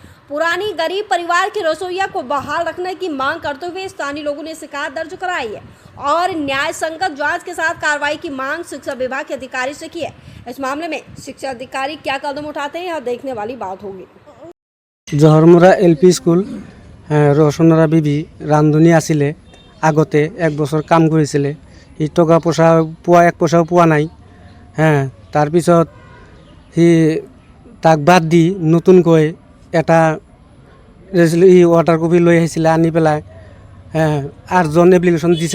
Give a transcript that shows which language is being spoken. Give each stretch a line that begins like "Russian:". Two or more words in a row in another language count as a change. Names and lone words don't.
Hindi: पुरानी गरीब परिवार की रसोईया को बहाल रखने की मांग करते हुए स्थानीय लोगों ने शिकायत दर्ज कराई है और न्याय संगत जांच के साथ कार्रवाई की मांग शिक्षा विभाग के अधिकारी से की है। इस मामले में शिक्षा अधिकारी क्या कदम उठाते हैं यह देखने वाली बात होगी।
Assamese: जहरमुरा
English: LP school
Assamese: रोशनरा बीबी ৰান্ধনী আছিলে আগতে এক বছর কাম কৰিছিলে। সি টকা পইচা পোৱা এক পইচাও পোৱা নাই। তাৰপিছত সি তাক বাদ দি নতুনকৈ এটা
English: water copy
Assamese: লৈ আহিছিলে, আনি পেলাই 8জন এপ্লিকেশ্যন দিছে।